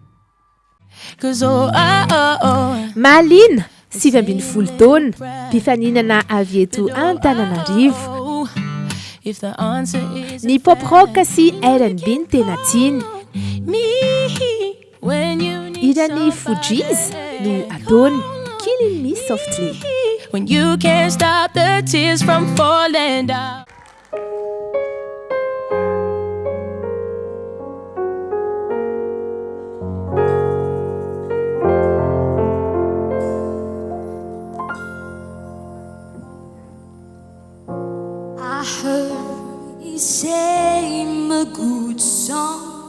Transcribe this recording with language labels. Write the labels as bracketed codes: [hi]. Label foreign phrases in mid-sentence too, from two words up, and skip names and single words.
[mg] Malina 7 taona mpifaninana avy eto Antananarivo. Ny pop rock sy R&B ny tena tiany. Iran'ny Fugees no ataony Killing Me Softly. [en] When you can't stop the tears from falling down. I heard you say a good song.